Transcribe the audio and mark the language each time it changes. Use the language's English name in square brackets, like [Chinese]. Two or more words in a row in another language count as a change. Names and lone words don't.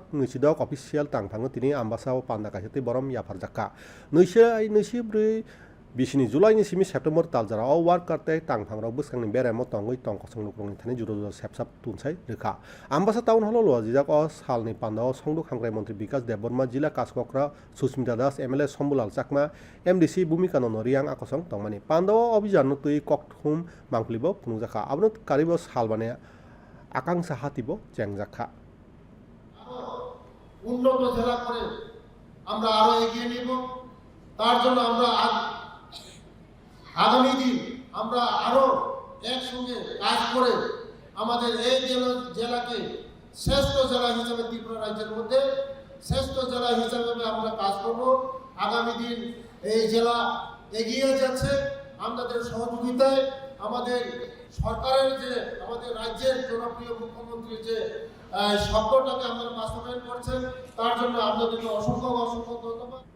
[Kok Borok] नैसिदक अफिसियेल तांफाङो तिनि आम्बासाव पान्दा काहिते बरम याफारजाका नैसि ब्रै बिसिनि जुलाइनि सिमि सेप्टेम्बर तालजारा अ वार्कार ताय तांफाङराव बोसखांनि बेरामो तंगै तंखसं नुक्रंनि थानि जुरो सेपसाप तुनसाय रेखा आम्बासा टाउन हल लजिजाक अ सालनि पान्दाव संदुक हांग्राय मंत्री विकास देबबर्मा जिल्ला कासकक्रा सुस्मिता दास एमएलए शम्भुलाल चाकमा एमडीसी भूमिका नरियां आकसं तंमानि पान्दाव अभियान तुई ककथुम मांखलिबो फुनुजाखा आबनो कारिबो सालबाने आकांक्षा हातिबो চেংজাখা [Bangla] উন্নত জেলা করে আমরা আরো এগিয়ে নিব তার জন্য আমরা আগামী দিন আমরা আরো একসঙ্গে কাজ করে আমাদের এই জেলাকে শ্রেষ্ঠ জেলা হিসেবে ত্রিপুরা রাজ্যের মধ্যে শ্রেষ্ঠ জেলা হিসেবে আমরা কাজ করব আগামী দিন এই জেলা এগিয়ে যাচ্ছে আমাদের সহযোগিতায় আমাদের সরকারের যে আমাদের রাজ্যের জনপ্রিয় মুখ্যমন্ত্রী যে স্বপ্নটাকে আমরা বাস্তবায়ন করছেন তার জন্য আপনাদেরকে অসংখ্য ধন্যবাদ।